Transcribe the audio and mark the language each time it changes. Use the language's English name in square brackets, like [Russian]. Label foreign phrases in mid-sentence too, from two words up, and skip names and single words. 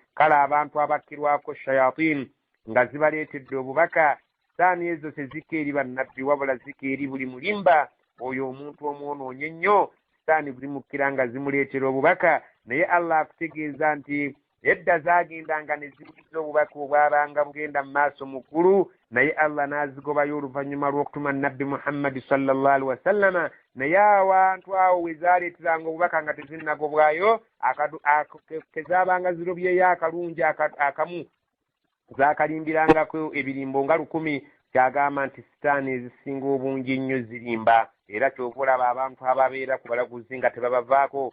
[Ganda] kale abantu abakkirwako shayatin nga zibaleetedde obubaka sitaani ezo tezikka eri bannabbi wabula zikka eri buli mulimba oyo omuntu omwonoonye ennyo sitaani buli mukkira nga zimuleetera obubaka. naye Allah akutegeeza nti edda zaagendanga ne ziwuliza obubaka obwabanga bugenda mu maaso mu ggulu naye Allah n'azigobayo oluvannyuma lw'okutuma nabbi Muhammadi [Arabic] صلى الله عليه وسلم. [Ganda] naye awantu awo we zaaleeteranga obubaka nga tezinnagobwayo kezaabanga zirobyeyo akalungi akamu zaakalimbirangako ebirimbo nga 100. kyagamba nti sitaani ezisinga obungi ennyo zirimba era kyova olaba abantu ababeera ku balaguzi nga tebabavaako.